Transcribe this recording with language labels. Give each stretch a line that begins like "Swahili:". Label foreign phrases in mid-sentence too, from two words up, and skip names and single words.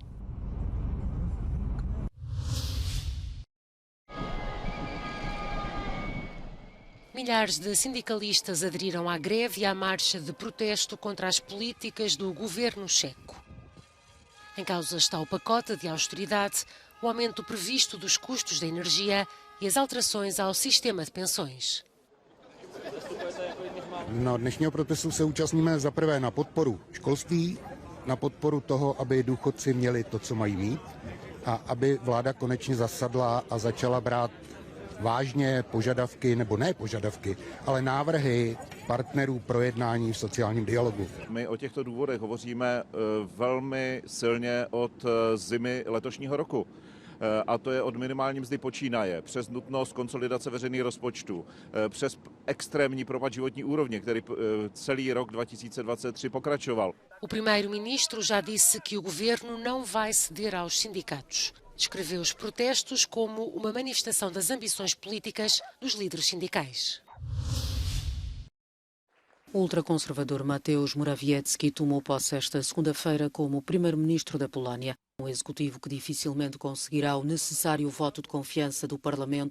Portuguese: Milhares de sindicalistas aderiram à greve e à marcha de protesto contra as políticas do governo checo. Em causa está o pacote de austeridade, o aumento previsto dos custos da energia e as alterações ao sistema de pensões.
Czech: No dnešního protestu se účastníme zaprvé na podporu školství, na podporu toho, aby důchodci měli to, co mají mít, a aby vláda konečně zasadla a začala brát vážně požadavky, nebo ne požadavky, ale návrhy partnerů pro jednání v sociálním dialogu. My o těchto důvodech hovoříme velmi silně od zimy letošního roku. A to je od minimální mzdy počínaje, přes nutnost konsolidace veřejných rozpočtů, přes extrémní propad životní úrovně, který celý rok 2023 pokračoval.
Portuguese: O primeiro-ministro já disse que o governo não vai ceder aos sindicatos. Descreveu os protestos como uma manifestação das ambições políticas dos líderes sindicais. O ultraconservador Mateusz Morawiecki tomou posse esta segunda-feira como primeiro-ministro da Polónia, um executivo que dificilmente conseguirá o necessário voto de confiança do Parlamento.